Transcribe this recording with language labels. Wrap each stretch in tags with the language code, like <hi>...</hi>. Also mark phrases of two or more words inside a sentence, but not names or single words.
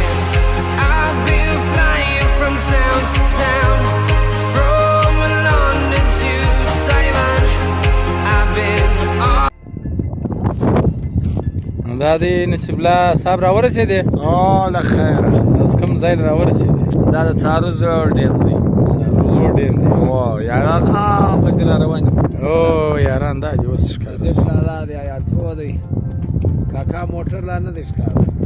<en>I've been flying from town to town, from London to Taiwan. I've been all.</en> <ps>دا دی نصیب الله صاحب راورسېدې؟ له خیره. اوس کوم ځای راورسېدې؟ دا د څارو زوړ ډیم دی. څارو زوړ ډیم دی. او یاران هغه را روان دي. او یاران دا دي اوس ښکاره دې ښکاره دی یا تو دی. کاکا موټر لا نه دی ښکاره.</ps>